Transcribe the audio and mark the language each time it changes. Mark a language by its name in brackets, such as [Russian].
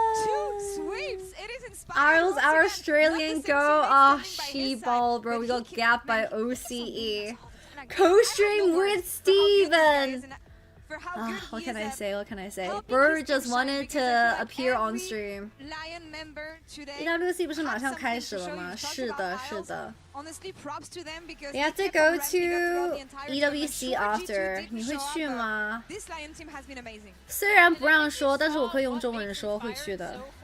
[English] 2 sweeps. It is inspiring. Our Australian go. Oh, she ball, bro. We got gapped by OCE. Co-stream with Steven. What can I say? What can I say? Bird just wanted to appear on stream. [Chinese] EWC 不是马上开始了吗？是的，是的。 [English] They have to go to EWC after. [Chinese] 你会去吗？虽然不让说，但是我会用中文说会去的。